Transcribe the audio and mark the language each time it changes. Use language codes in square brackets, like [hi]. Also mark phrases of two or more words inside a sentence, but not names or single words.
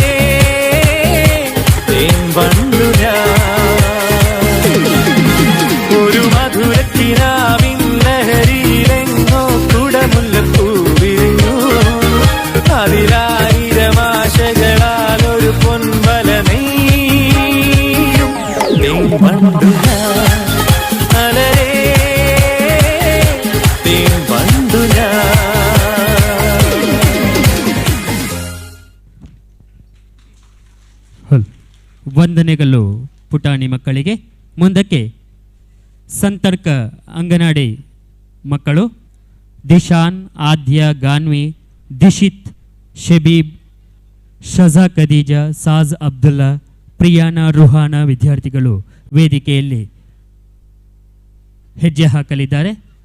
[ml] തേൻ വണ്ടു ഞാൻ ഒരു മധുരക്കിനാവിൻ ലഹരിയിലെങ്ങോ കുടമുല്ലപ്പൂ വിരിഞ്ഞു അതിലായിരം ആശകളാൽ ഒരു പൊൻവലമേ തേൻ വണ്ടു ഞാൻ അലരേ തേൻ വണ്ടു ഞാൻ [kn] ವಂದನೆಗಳು ಪುಟಾಣಿ ಮಕ್ಕಳಿಗೆ. ಮುಂದಕ್ಕೆ ಸಂತರ್ಕ ಅಂಗನವಾಡಿ ಮಕ್ಕಳು ದಿಶಾನ್, ಆದ್ಯ, ಗಾನ್ವಿ, ದಿಶಿತ್, ಶಬೀಬ್, ಶಜಾ ಖದೀಜಾ, ಸಾಜ್ ಅಬ್ದುಲ್ಲಾ, ಪ್ರಿಯಾನಾ, ರುಹಾನಾ ವಿದ್ಯಾರ್ಥಿಗಳು ವೇದಿಕೆಯಲ್ಲಿ ಹೆಜ್ಜೆ ಹಾಕಲಿದ್ದಾರೆ.